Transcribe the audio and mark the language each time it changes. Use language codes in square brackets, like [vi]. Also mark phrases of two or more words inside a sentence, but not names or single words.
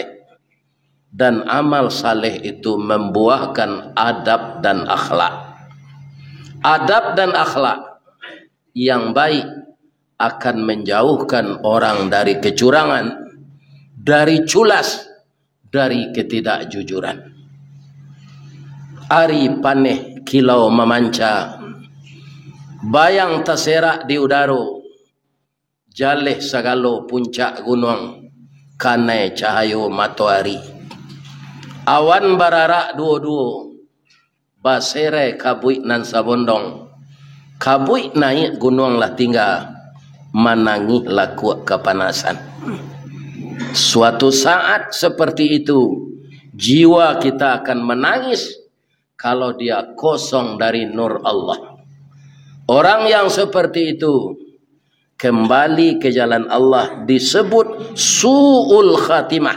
[id] Dan amal saleh itu membuahkan adab dan akhlak. Adab dan akhlak yang baik akan menjauhkan orang dari kecurangan, dari culas, dari ketidakjujuran. [min] Ari paneh kilau memanca, bayang terserak di udara, jaleh sagalo puncak gunung, kanai cahayo matahari. Awan bararak duo-duo, basere kabuik nan sabondong. Kabuik naik gunung lah tinggal, manangi laku kepanasan. [id] Suatu saat seperti itu, jiwa kita akan menangis kalau dia kosong dari nur Allah. Orang yang seperti itu kembali ke jalan Allah disebut [ar] سوء الخاتمة.